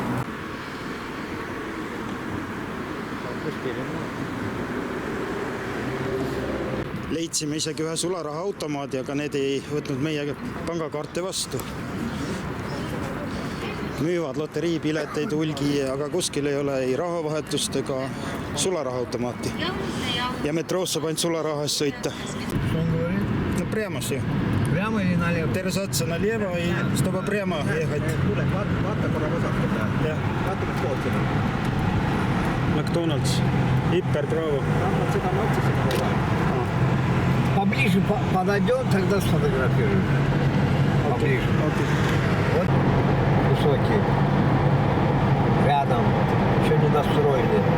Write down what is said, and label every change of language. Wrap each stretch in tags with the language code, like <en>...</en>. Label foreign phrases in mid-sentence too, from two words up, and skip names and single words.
<et>Leidsime isegi ühe sularahaautomaadi, aga need ei võtnud meie pangakaarte vastu. Müüvad loteriipileteid hulgi, aga kuskil ei ole ei rahavahetust ega sularahaautomaati. Ja metroos saab ainult sularaha eest sõita.</et> <ru>No прямо все. Прямо или налево? Держаться налево, и чтобы прямо ехать.</ru> <et>Vaata korra vasakut. Jah. Vaata, kus poolkina. McDonald's, Hyper Bravo. Seda ma otsesin kogu aeg.</et> <ru>Поближе подойдем, тогда сфотографируем. Поближе. Вот высокий. Рядом. Еще не настроили.</ru>